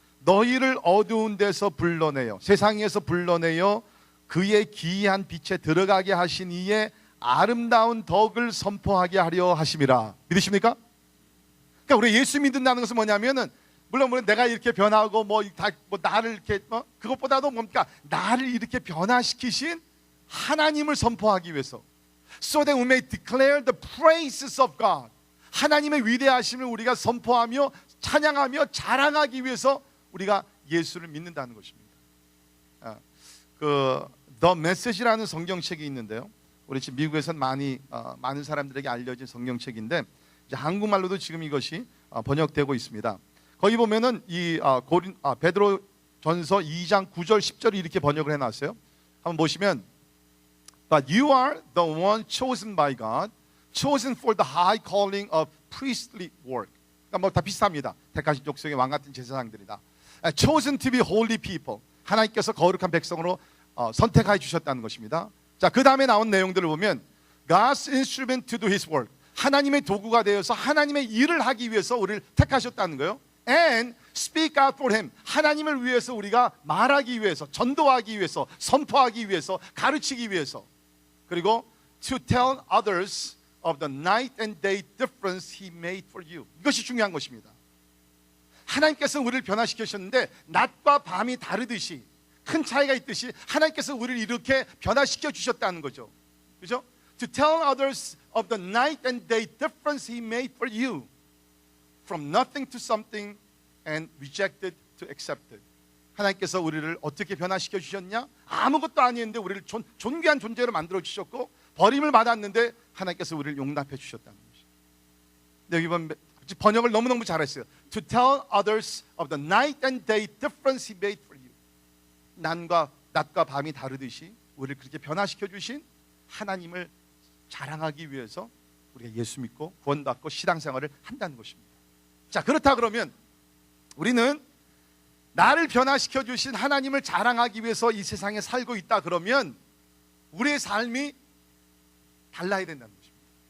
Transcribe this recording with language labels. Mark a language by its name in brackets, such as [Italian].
[Korean] 너희를 어두운 데서 불러내요, 세상에서 불러내요 그의 기이한 빛에 들어가게 하신 이의 아름다운 덕을 선포하게 하려 하심이라. 믿으십니까? 그러니까 우리 예수 믿는다는 것은 뭐냐면은 물론 내가 이렇게 변하고 나를 이렇게 그것보다도 뭡니까? 나를 이렇게 변화시키신 하나님을 선포하기 위해서. [English] So that we may declare the praises of God. [Korean] 하나님의 위대하심을 우리가 선포하며 찬양하며 자랑하기 위해서 우리가 예수를 믿는다는 것입니다. The Message라는 성경책이 있는데요. 우리 지금 미국에서는 많은 사람들에게 알려진 성경책인데 이제 한국말로도 지금 이것이 번역되고 있습니다. 거기 보면은 이 베드로전서 2장 9절 10절이 이렇게 번역을 해놨어요. 한번 보시면, [English] But you are the one chosen by God, chosen for the high calling of priestly work. [Korean] 그러니까 다 비슷합니다. 택하신 족속의 왕 같은 제사장들이다. [English] Chosen to be holy people. [Korean] 하나님께서 거룩한 백성으로 선택하여 주셨다는 것입니다. 자, 그 다음에 나온 내용들을 보면 [English] God's instrument to do His work. [Korean] 하나님의 도구가 되어서 하나님의 일을 하기 위해서 우리를 택하셨다는 거예요. [English] And speak out for him. [Korean] 하나님을 위해서 우리가 말하기 위해서, 전도하기 위해서, 선포하기 위해서, 가르치기 위해서. 그리고 [English] to tell others of the night and day difference he made for you. [Korean] 이것이 중요한 것입니다. 하나님께서 우리를 변화시키셨는데 낮과 밤이 다르듯이, 큰 차이가 있듯이 하나님께서 우리를 이렇게 변화시켜 주셨다는 거죠. 그죠? [English] To tell others of the night and day difference he made for you. From nothing to something and rejected to accepted. [Korean] 하나님께서 우리를 어떻게 변화시켜 주셨냐? 아무것도 아니었는데 우리를 존귀한 존재로 만들어 주셨고, 버림을 받았는데 하나님께서 우리를 용납해 주셨다는 것이죠. 근데 여기 보면 번역을 너무너무 잘했어요. [English] To tell others of the night and day difference he made for you. [Korean] 낮과 밤이 다르듯이 우리를 그렇게 변화시켜 주신 하나님을 자랑하기 위해서 우리가 예수 믿고 구원받고 신앙생활을 한다는 것입니다. 자, 그렇다 그러면 우리는 나를 변화시켜 주신 하나님을 자랑하기 위해서 이 세상에 살고 있다 그러면 우리의 삶이 달라야 된다는 것입니다.